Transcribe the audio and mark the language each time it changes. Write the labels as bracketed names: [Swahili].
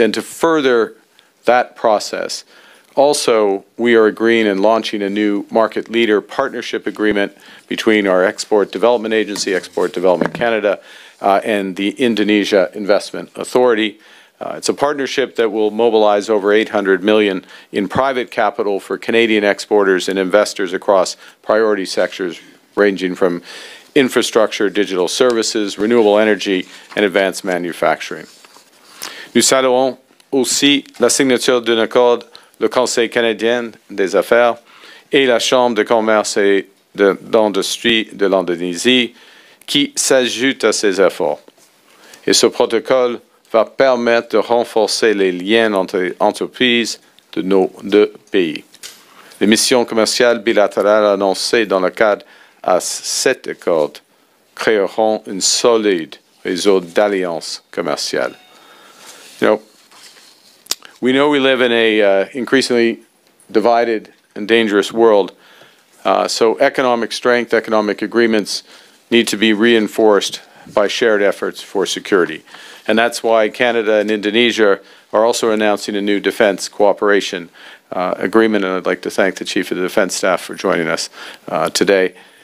[English] And to further that process, also we are agreeing and launching a new market leader partnership agreement between our Export Development Agency, Export Development Canada, and the Indonesia Investment Authority. It's a partnership that will mobilize over $800 million in private capital for Canadian exporters and investors across priority sectors ranging from infrastructure, digital services, renewable energy, and advanced manufacturing. [French] Nous saluons aussi la signature d'un accord le Conseil canadien des affaires et la Chambre de commerce et d'industrie de l'Indonésie qui s'ajoute à ces efforts. Et ce protocole va permettre de renforcer les liens entre entreprises de nos deux pays. Les missions commerciales bilatérales annoncées dans le cadre à cet accord créeront un solide réseau d'alliances commerciales. [English] You know we live in a increasingly divided and dangerous world, so economic strength, economic agreements need to be reinforced by shared efforts for security. And that's why Canada and Indonesia are also announcing a new defense cooperation agreement, and I'd like to thank the Chief of the Defense Staff for joining us today.